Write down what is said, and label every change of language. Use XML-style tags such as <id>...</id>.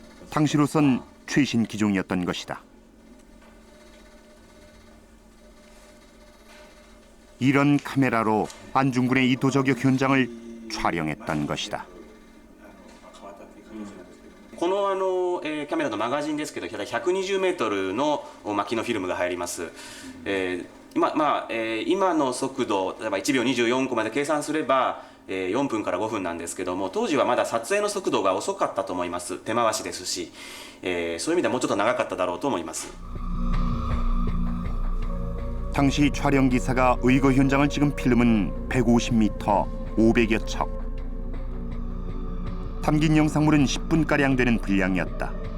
<ko>당시로선 최신 기종이었던 것이다. 이런 카메라로 안중근의 이토 저격 현장을 촬영했던 것이다.</ko> <ja>このキャメラのマガジンですけど、120メートルの巻きのフィルムが入ります。今の速度、例えば1秒24個まで計算すれば4分から5分なんですけども、当時はまだ撮影の速度が遅かったと思います。手回しですし、そういう意味ではもうちょっと長かっただろうと思います。</ja> <ko>당시 촬영 기사가 의거 현장을 찍은 필름은 150m, 500여 척. 담긴 영상물은 10분가량 되는 분량이었다.</ko>